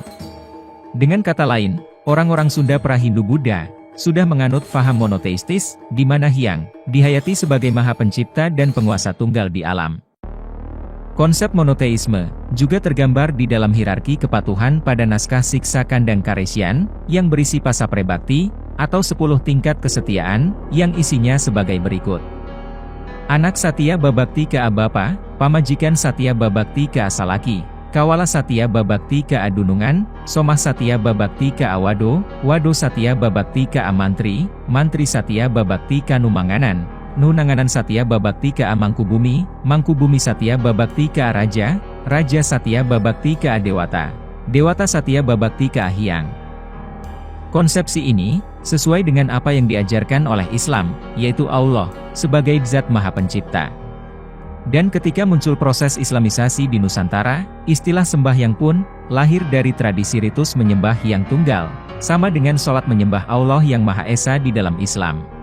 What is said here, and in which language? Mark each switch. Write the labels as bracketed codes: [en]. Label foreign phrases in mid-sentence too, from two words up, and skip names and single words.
[id] Dengan kata lain, orang-orang Sunda pra-Hindu Buddha sudah menganut faham monoteistis, di mana Hyang dihayati sebagai Maha Pencipta dan penguasa tunggal di alam. Konsep monoteisme juga tergambar di dalam hierarki kepatuhan pada naskah Siksa Kandang Karesian, yang berisi pasapre bakti, atau 10 tingkat kesetiaan, yang isinya sebagai berikut. [osn] Anak Satya Babakti ke Abapa, pamajikan Satya Babakti ke Asalaki, Kawala Satya Babakti ke Adunungan, Somah Satya Babakti ke Awado, Wado Satya Babakti ke Amantri, Mantri Satya Babakti ke Numanganan, Nunanganan Satya Babakti ke Mangkubumi, Mangkubumi Satya Babakti ke Raja, Raja Satya Babakti ke Adewata, Dewata Satya Babakti ke Hyang. [id] Konsepsi ini sesuai dengan apa yang diajarkan oleh Islam, yaitu Allah sebagai Zat Maha Pencipta. Dan ketika muncul proses Islamisasi di Nusantara, istilah sembahyang pun lahir dari tradisi ritus menyembah Hyang Tunggal, sama dengan sholat menyembah Allah yang Maha Esa di dalam Islam.